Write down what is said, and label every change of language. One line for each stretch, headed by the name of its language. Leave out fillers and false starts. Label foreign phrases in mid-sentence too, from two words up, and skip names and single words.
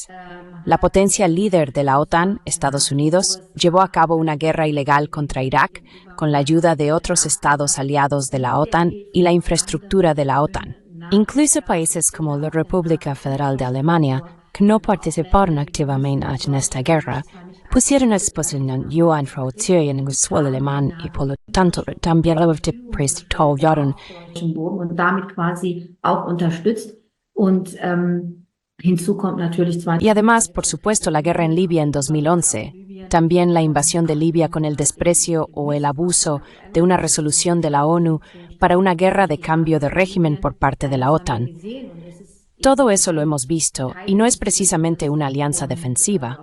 Spanish: La potencia líder de la OTAN, Estados Unidos, llevó a cabo una guerra ilegal contra Irak con la ayuda de otros estados aliados de la OTAN y la infraestructura de la OTAN. Incluso países como la República Federal de Alemania, que no participaron activamente en esta guerra, pusieron a disposición infraestructura en el suelo alemán y por lo tanto también prestaron
German: Und damit quasi auch unterstützt. Und hinzu kommt natürlich
Spanish: Y además, por supuesto, la guerra en Libia en 2011, también la invasión de Libia con el desprecio o el abuso de una resolución de la ONU para una guerra de cambio de régimen por parte de la OTAN. Todo eso lo hemos visto y no es precisamente una alianza defensiva.